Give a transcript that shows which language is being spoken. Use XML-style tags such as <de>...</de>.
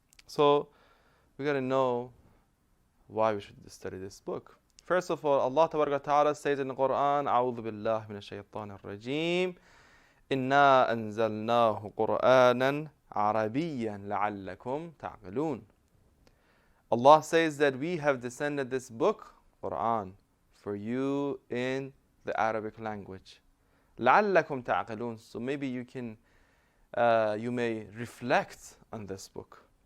<en>So we got to know why we should study this book. First of all, Allah Ta'ala says in the Quran,</en> <ar>أعوذ بالله من الشيطان الرجيم إنا أنزلناه قرآنا عربيا لعلكم تعقلون.</ar> <en>Allah says that we have descended this book, Quran, for you in the Arabic language.</en> <ar>لعلكم تعقلون.</ar> <en>So maybe you may reflect on this book.</en>